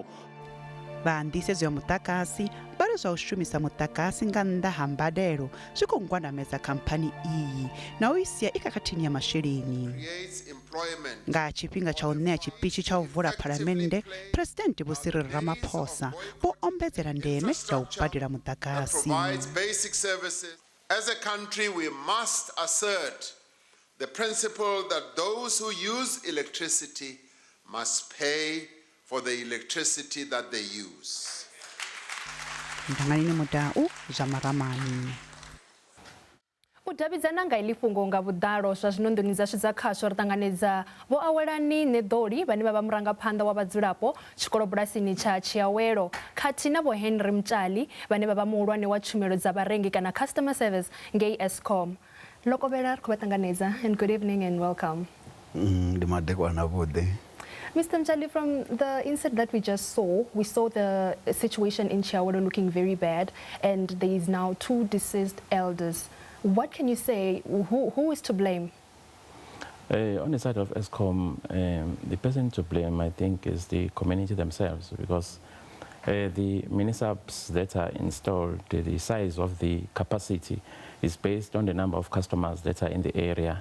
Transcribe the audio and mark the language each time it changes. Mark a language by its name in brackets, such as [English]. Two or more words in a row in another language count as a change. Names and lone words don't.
[Venda] Vha nndisedzo ya mudagasi vha ri zwa u shumisa mudagasi nga nnda ha mbadelo zwi khou ngwandamedza khamphani iyi na u isia i khakhathini ya masheleni. Nga tshifhinga tsha u ṋea tshipitshi tsha u vula phalamennde, President Vho Cyril Ramaphosa vho ombedzela ndeme ya u badela mudagasi. [English] As a country, we must assert the principle that those who use electricity must pay for the electricity that they use. [Venda] Ndanganini Mudau, Zwa Maramani. U davhidzana nga iḽi fhungo nga vhuḓalo zwa zwino nḓuni dzashu dza khasho ri ṱanganedza Vho Awelani Neḓoli vhane vha vha murangaphanḓa wa vhadzulapo tshikolobulasi tsha Tshiawelo khathihi na Vho Henry Mtshali vhane vha vha muhulwane wa tshumelo dza vharengi kana [English] customer service [Venda] ngei Eskom. Lokovhela ri khou vha ṱanganedza [English] and good evening and welcome. [Venda] Ndi madekwana vhuḓi. [English] Mr. Mtshali, from the insert that we just saw, we saw the situation in Tshiawelo looking very bad and there is now 2 deceased elders. What can you say? Who is to blame? On the side of Eskom, the person to blame, I think, is the community themselves, because the mini-subs that are installed, the size of the capacity is based on the number of customers that are in the area.